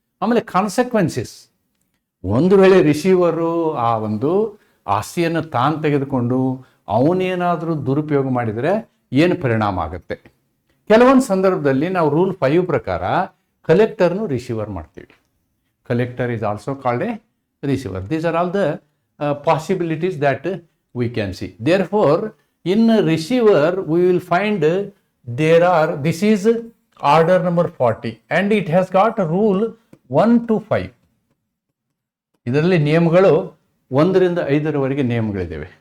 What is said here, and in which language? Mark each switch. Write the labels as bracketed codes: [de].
[kn] ಆಮೇಲೆ ಕಾನ್ಸೆಕ್ವೆನ್ಸಸ್, ಒಂದು ವೇಳೆ ರಿಸೀವರು ಆ ಒಂದು ಆಸ್ತಿಯನ್ನು ತಾನು ತೆಗೆದುಕೊಂಡು ಅವನೇನಾದರೂ ದುರುಪಯೋಗ ಮಾಡಿದರೆ ಏನು ಪರಿಣಾಮ ಆಗುತ್ತೆ. ಕೆಲವೊಂದು ಸಂದರ್ಭದಲ್ಲಿ ನಾವು ರೂಲ್ 5 ಪ್ರಕಾರ ಕಲೆಕ್ಟರ್ನು ರಿಸೀವರ್ ಮಾಡ್ತೀವಿ. [en] Collector is also called a receiver. These are all the possibilities that we can see. Therefore, in receiver we will find this is order number 40 and it has got a rule 1 to 5. [kn] ಇದರಲ್ಲಿ ನಿಯಮಗಳು 1 ರಿಂದ 5ರವರೆಗೆ ನಿಯಮಗಳಿದ್ದಾವೆ.